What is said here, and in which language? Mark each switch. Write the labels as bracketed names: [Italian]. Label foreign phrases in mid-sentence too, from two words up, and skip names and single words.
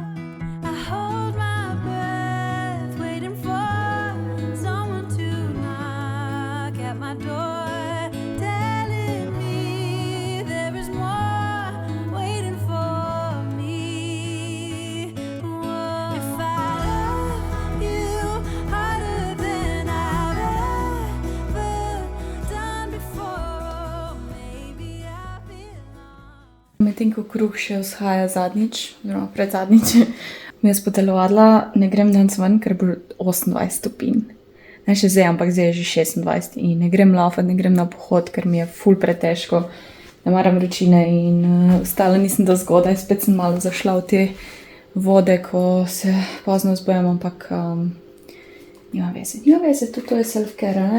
[English] I hold my breath, waiting for someone to knock at my door, telling me there is more waiting for me. Whoa. If I love you harder than I've ever done before, maybe I belong. [Slovenian] Medtem ko kruh še vzhaja zadnjič, oziroma predzadnjič, mi jaz potelovadila, ne grem danes ven, ker bo 28 stopinj. Ne še zdaj, ampak zdaj je že 26 in ne grem laufat, ne grem na pohod, ker mi je ful pretežko, ne maram vročine in vstala nisem do zgodaj, spet sem malo zašla v te vode, ko se pozno zbujam, ampak nima veze, tudi to je self-care, ne.